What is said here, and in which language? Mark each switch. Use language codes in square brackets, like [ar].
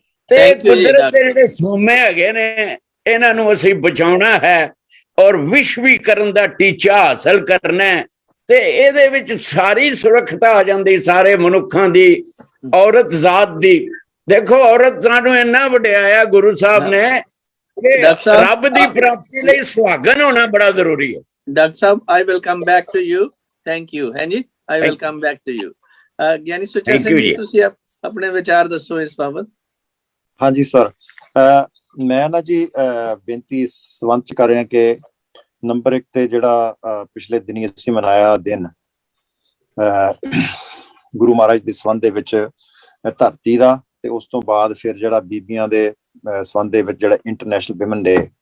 [pa] ਤੇ ਕੁਦਰਤ ਦੇ ਜਿਹੜੇ ਸੋਮੇ ਹੈਗੇ ਨੇ, ਇਹਨਾਂ ਨੂੰ ਅਸੀਂ ਬਚਾਉਣਾ ਹੈ ਔਰ ਵਿਸ਼ਵੀਕਰਨ ਦਾ ਟੀਚਾ ਹਾਸਲ ਕਰਨਾ। ਤੇ ਇਹਦੇ ਵਿੱਚ ਸਾਰੀ ਸੁਰੱਖਿਆ ਆ ਜਾਂਦੀ ਸਾਰੇ ਮਨੁੱਖਾਂ ਦੀ, ਔਰਤ ਜ਼ਾਤ ਦੀ। ਦੇਖੋ ਔਰਤ ਸਾਨੂੰ ਇੰਨਾ ਵਡਿਆਇਆ ਗੁਰੂ ਸਾਹਿਬ ਨੇ ਕਿ ਰੱਬ ਦੀ ਪ੍ਰਾਪਤੀ ਲਈ ਸੁਹਾਗਣ ਹੋਣਾ ਬੜਾ ਜ਼ਰੂਰੀ ਹੈ। [en] Doctor sahib, I will come back to you. Thank you, ਹਾਂਜੀ, I will come back to you. [pa] ਗਿਆਨੀ ਸੁੱਚਾ ਸਿੰਘ ਜੀ, ਤੁਸੀਂ ਆਪਣੇ ਵਿਚਾਰ ਦੱਸੋ ਇਸ ਬਾਬਤ। ਹਾਂਜੀ ਸਰ, ਮੈਂ ਨਾ ਜੀ ਬੇਨਤੀ ਇਸ ਸੰਬੰਧ ਚ ਕਰ ਰਿਹਾ ਕਿ ਨੰਬਰ 1 ਤੇ ਜਿਹੜਾ ਪਿਛਲੇ ਦਿਨੀ ਅਸੀਂ ਮਨਾਇਆ ਦਿਨ ਗੁਰੂ ਮਹਾਰਾਜ ਦੇ ਸੰਬੰਧ ਦੇ ਵਿੱਚ ਧਰਤੀ ਦਾ, ਤੇ ਉਸ ਤੋਂ ਬਾਅਦ ਫਿਰ ਜਿਹੜਾ ਬੀਬੀਆਂ ਦੇ ਸੰਬੰਧ ਦੇ ਵਿੱਚ ਜਿਹੜਾ ਇੰਟਰਨੈਸ਼ਨਲ ਵਿਮਨ ਡੇ,